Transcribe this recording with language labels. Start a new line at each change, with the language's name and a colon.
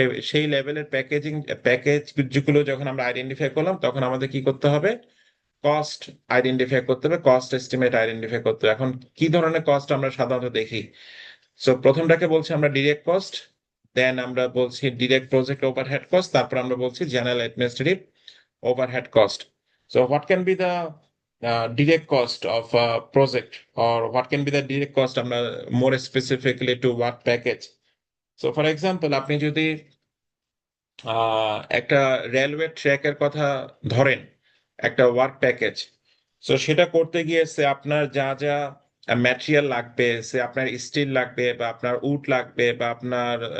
Bangla: সেই লেভেলের প্যাকেজ গুলো যখন আমরা আইডেন্টিফাই করলাম, তখন আমাদের কি করতে হবে, কস্ট আইডেন্টিফাই করতে হবে, কস্ট এস্টিমেট আইডেন্টিফাই করতে হবে। এখন কি ধরনের কস্ট আমরা সাধারণত দেখি? সো প্রথমটাকে বলছি আমরা ডিরেক্ট কস্ট, দেন আমরা বলছি ডিরেক্ট প্রজেক্ট ওভারহেড কস্ট, তারপর আমরা বলছি general administrative overhead cost.
English: So what can be the direct cost of a project, or what can be the direct cost more specifically to what package? So for example,
Bangla: আপনি যদি একটা railway ট্র্যাকের কথা ধরেন, একটা ওয়ার্ক প্যাকেজ। তো সেটা করতে গিয়ে সে আপনার যা যা ম্যাটেরিয়াল লাগবে, সে আপনার স্টিল লাগবে বা আপনার উড লাগবে বা আপনার